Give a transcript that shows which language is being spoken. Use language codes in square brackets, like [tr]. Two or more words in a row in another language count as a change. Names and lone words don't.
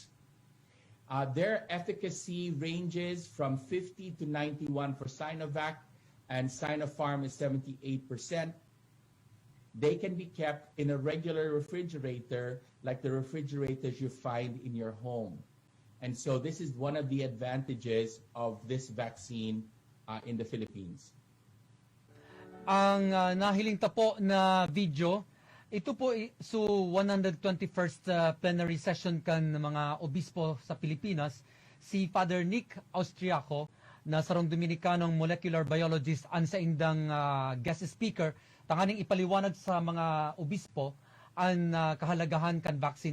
[en] Their efficacy ranges from 50 to 91 for Sinovac, and Sinopharm is 78%. They can be kept in a regular refrigerator, like the refrigerators you find in your home. And so this is one of the advantages of this vaccine in the Philippines. [bik] Ang nahiling po na video, ito po so 121st [en] plenary session [bik] kan mga obispo sa Pilipinas, si Fr Nick Austriaco na sarong Dominicanong [en] molecular biologist [bik] ang sa indang [en] guest speaker, [bik] tanganing ipaliwanag sa mga obispo ang kahalagahan kan vaccine.